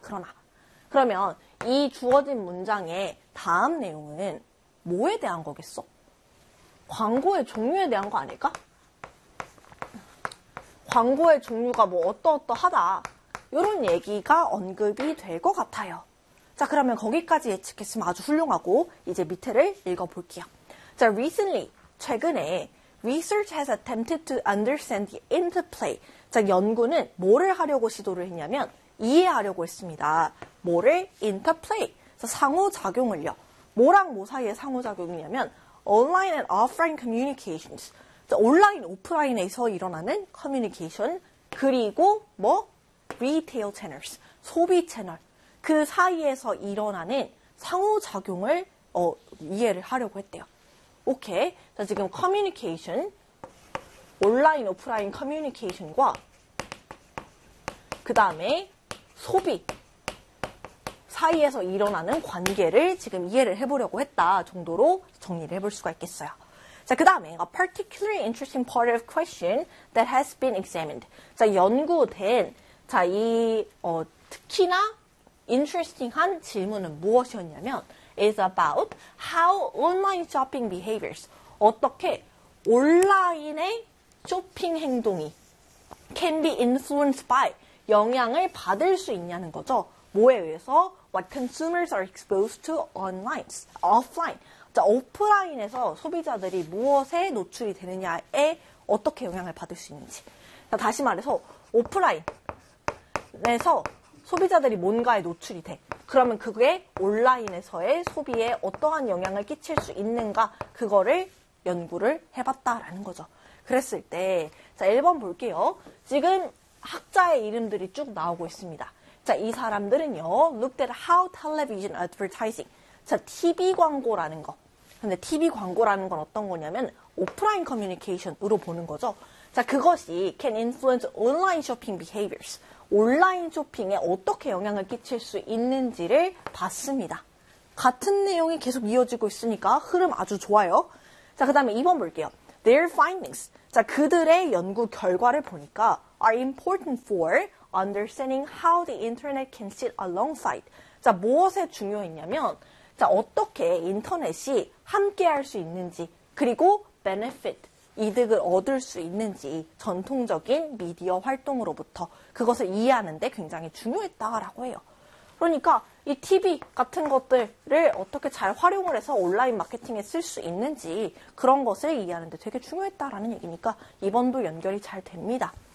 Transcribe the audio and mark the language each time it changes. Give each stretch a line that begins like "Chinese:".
Korean: 그러나 그러면 이 주어진 문장의 다음 내용은 뭐에 대한 거겠어? 광고의 종류에 대한 거 아닐까? 광고의 종류가 뭐 어떠어떠하다 이런 얘기가 언급이 될것 같아요. 자, 그러면 거기까지 예측했으면 아주 훌륭하고 이제 밑에를 읽어볼게요.
English: 자, recently
Korean: 최근에
English: Research has attempted to understand the interplay.
Korean: 자, 연구는 뭐를 하려고 시도를 했냐면, 이해하려고 했습니다. 뭐를? Interplay. 상호작용을요. 뭐랑 뭐 사이의 상호작용이냐면,
English: online and offline communications.
Korean: 자, 온라인, 오프라인에서 일어나는 커뮤니케이션. 그리고 뭐?
English: Retail channels.
Korean: 소비 채널. 그 사이에서 일어나는 상호작용을, 이해를 하려고 했대요. 오케이. 자, 지금 커뮤니케이션, 온라인, 오프라인 커뮤니케이션과 그 다음에 소비 사이에서 일어나는 관계를 지금 이해를 해보려고 했다 정도로 정리를 해볼 수가 있겠어요.
English: 자,
Korean: 그 다음에
English: A particularly interesting part of question that has been examined.
Korean: 자, 연구된, 자, 이 특히나 interesting한 질문은 무엇이었냐면
English: is about how online shopping behaviors,
Korean: 어떻게 온라인의 쇼핑 행동이
English: can be influenced by,
Korean: 영향을 받을 수 있냐는 거죠. 뭐에 의해서
English: what consumers are exposed to online, offline.
Korean: 자, 오프라인에서 소비자들이 무엇에 노출이 되느냐에 어떻게 영향을 받을 수 있는지. 자, 다시 말해서 오프라인에서 소비자들이 뭔가에 노출이 돼. 그러면 그게 온라인에서의 소비에 어떠한 영향을 끼칠 수 있는가? 그거를 연구를 해봤다라는 거죠. 그랬을 때, 자, 1번 볼게요. 지금 학자의 이름들이 쭉 나오고 있습니다.
English: 자,
Korean: 이 사람들은요,
English: looked at how television advertising.
Korean: 자, TV 광고라는 거. 근데 TV 광고라는 건 어떤 거냐면, 오프라인 커뮤니케이션으로 보는 거죠.
English: 자,
Korean: 그것이
English: can influence online shopping behaviors.
Korean: 온라인 쇼핑에 어떻게 영향을 끼칠 수 있는지를 봤습니다. 같은 내용이 계속 이어지고 있으니까 흐름 아주 좋아요. 자, 그 다음에 2번 볼게요.
English: Their findings.
Korean: 자, 그들의 연구 결과를 보니까
English: are important for understanding how the internet can sit alongside.
Korean: 자, 무엇에 중요했냐면, 자, 어떻게 인터넷이 함께 할 수 있는지, 그리고 benefit, 이득을 얻을 수 있는지, 전통적인 미디어 활동으로부터 그것을 이해하는데 굉장히 중요했다라고 해요. 그러니까 이 TV 같은 것들을 어떻게 잘 활용을 해서 온라인 마케팅에 쓸 수 있는지 그런 것을 이해하는 데 되게 중요했다라는 얘기니까 이번도 연결이 잘 됩니다.